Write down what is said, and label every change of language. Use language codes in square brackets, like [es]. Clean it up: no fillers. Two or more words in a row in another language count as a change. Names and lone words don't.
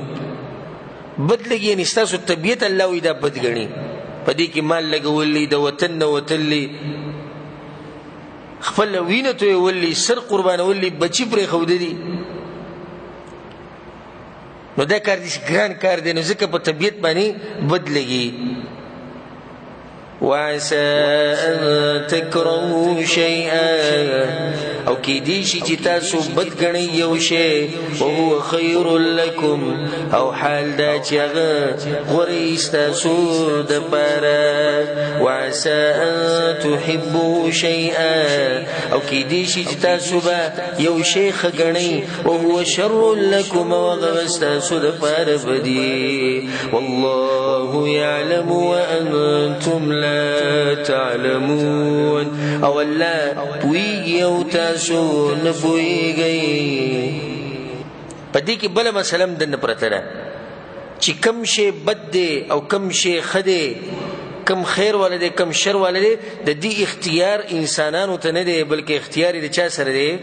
[ps] بد لګي یعنی ستاسو طبیعت الله وي دا بد ګڼي. په دې کې مال لګولي، د وطن نه وتلي، خپل وینه ته ولي، سر قربانولي، بچی پرې خوده دي. نو دا کار دې ګران کار دی، نو ځکه په طبیعت باندې بدلږي. [ar] وعسى أن تكرهوا شيئا [ps] او کیدی شي چې تاسو بد ګڼئ یو شی [ar] وهو خير لكم [ps] او حال دا چې هغه غوره ستاسو دپاره. [ar] وعسى أن تحبوا شيئا [ps] او کیدی شي چې تاسو به یو شی ښه ګڼئ [ar] وهو شر لكم [ps] او هغه ستاسو دپاره بدي. [ar] والله يعلم وأنتم لا تعلمون [ps] او الله پویږي او تاسو نه پویږئ. په دې کې بله مسله هم دننه پرته ده چې کم شی بد دی او کم شی ښه دی، کم خیر والا دی کم شر والا دی، د دې اختیار انسانانو ته نه دی بلکې اختیار یې د چا سره دی؟